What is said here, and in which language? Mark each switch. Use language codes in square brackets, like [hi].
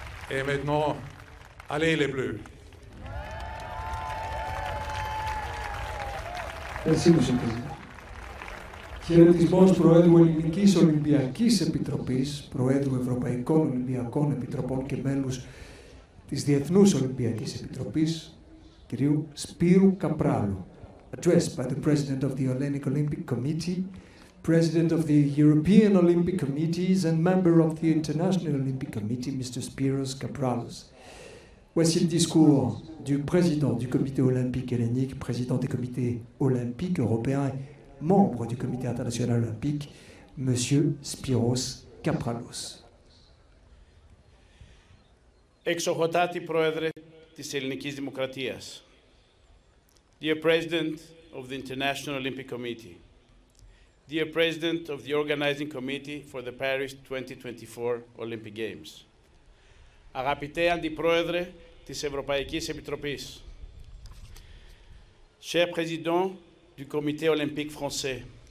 [fr] Et maintenant, allez les Bleus. Merci, Monsieur le Président. [el] Χαιρετισμός Προέδρου Ελληνικής Ολυμπιακής Επιτροπής, Προέδρου Ευρωπαϊκών Ολυμπιακών Επιτροπών και μέλους της Διεθνούς Ολυμπιακής Επιτροπής, κυρίου Σπύρου Καπράλου. [en] Addressed by the President of the Hellenic Olympic Committee, President of the European Olympic Committees and member of the International Olympic Committee, Mr. Spyros Kapralos. [fr] Voici le discours du président du Comité olympique hellénique, président des comités olympiques européens et membre du Comité international olympique, M. Spyros Kapralos. [el] Εξοχοτάτη Πρόεδρε της Ελληνικής Δημοκρατίας, [en] Dear President of the International Olympic Committee, Dear President of the Organizing Committee for the Paris 2024 Olympic Games, [el] Αγαπητέ Αντιπρόεδρε της Ευρωπαϊκής Επιτροπής, [fr] Cher Président du Comité Olympique Français,